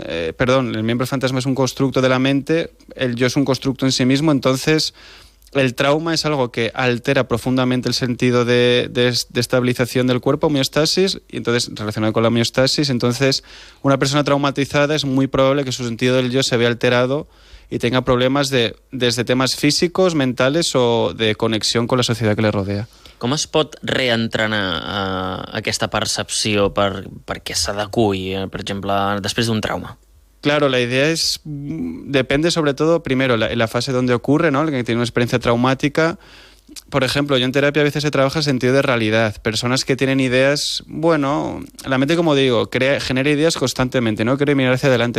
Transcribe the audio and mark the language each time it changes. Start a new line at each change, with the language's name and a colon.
Spanish: El miembro fantasma es un constructo de la mente, el yo es un constructo en sí mismo, entonces el trauma es algo que altera profundamente el sentido de estabilización del cuerpo, homeostasis, y entonces, relacionado con la homeostasis, entonces una persona traumatizada es muy probable que su sentido del yo se vea alterado y tenga problemas desde temas físicos, mentales o de conexión con la sociedad que le rodea.
Catalan: Com es pot reentrenar aquesta percepció perquè s'adequi, per exemple, després d'un trauma?
Spanish: Claro, la idea depende sobre todo, primero, en la fase donde ocurre, ¿no? El que tiene una experiencia traumática. Por ejemplo, yo en terapia a veces se trabaja en sentido de realidad. Personas que tienen ideas, bueno, la mente, como digo, genera ideas constantemente, ¿no? Quiere mirar hacia adelante.